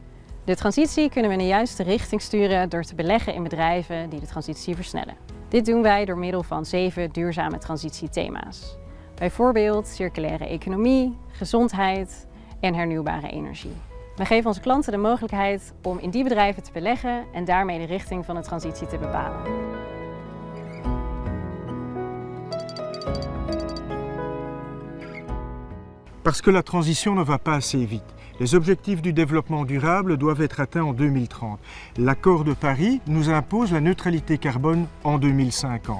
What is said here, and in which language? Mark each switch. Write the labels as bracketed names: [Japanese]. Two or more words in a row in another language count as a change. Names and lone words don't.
[Dutch] De transitie kunnen we in de juiste richting sturen door te beleggen in bedrijven die de transitie versnellen. Dit doen wij door middel van 7 duurzame transitiethema's. Bijvoorbeeld circulaire economie, gezondheid en hernieuwbare energie. We geven onze klanten de mogelijkheid om in die bedrijven te beleggen en daarmee de richting van de transitie te bepalen. [French] Parce que la transition ne va pas assez vite. Les objectifs du développement durable doivent être atteints en 2030. L'accord de Paris nous impose la neutralité carbone en 2050.